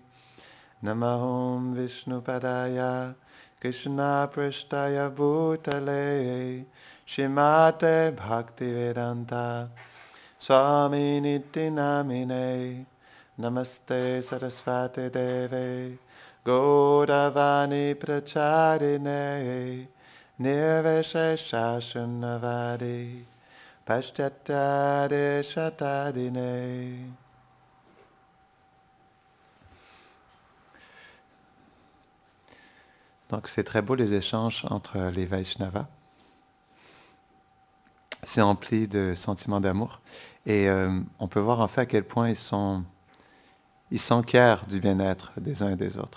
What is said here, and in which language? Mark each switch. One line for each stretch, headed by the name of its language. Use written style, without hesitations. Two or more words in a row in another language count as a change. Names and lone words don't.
Sanskrit: नमः ॐ विष्णुपादाय, कृष्णप्रेष्ठाय भूतले, श्रीमते भक्तिवेदान्त, स्वामिन् इति नामिने. नमस्ते सारस्वते देवे गौरवाणी प्रचारिणे निर्विशेष शून्यवादि पाश्चात्यदेश तारिणे.
French: Donc c'est très beau les échanges entre les Vaishnavas. C'est empli de sentiments d'amour. Et on peut voir en fait à quel point ils s'enquièrent du bien-être des uns et des autres.